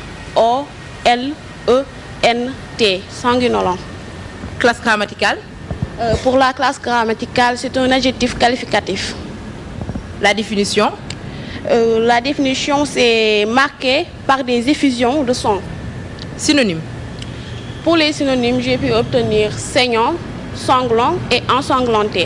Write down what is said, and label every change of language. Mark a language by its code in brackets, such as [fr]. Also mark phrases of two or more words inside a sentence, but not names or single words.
[fr] S-A-N-G-U-I-N-O-L-E-N-T. Sanguinolent. Classe grammaticale. Pour la classe grammaticale, c'est un adjectif qualificatif. La définition? La définition, c'est marqué par des effusions de son. Synonyme? Pour les synonymes, j'ai pu obtenir saignant, sanglant et ensanglanté.